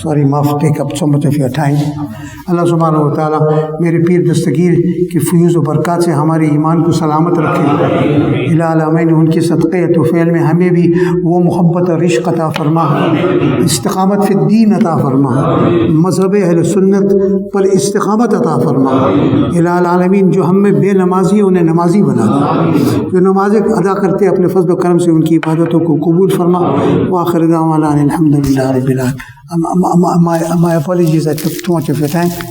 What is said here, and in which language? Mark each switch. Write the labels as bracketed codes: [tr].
[en] Sorry, maaf, take up so much of your time. [ar] Allah subhanahu wa ta'ala [hi] मेरे पीर दस्तगीर की फयूज़ व बरक़ात से हमारे ईमान को सलामत रखे. इला आलमीन उनके सदक़े तुफ़ैल में हमें भी वो मोहब्बत और इश्क़ अता फरमा, इस्तिक़ामत फ़ी दीन अता फरमा, मज़हब अहले सुन्नत पर इस्तिक़ामत अता फरमा. इला आलमीन जो हम में बेनमाज़ी उन्हें नमाज़ी बना दे, जो नमाज़ें अदा करते अपने फ़ज़्ल व करम से उनकी इबादतों को कबूल फरमा. [ar] وآخر دعوانا الحمد لله رب العالمين. [en] My apologies, I took too much of your time.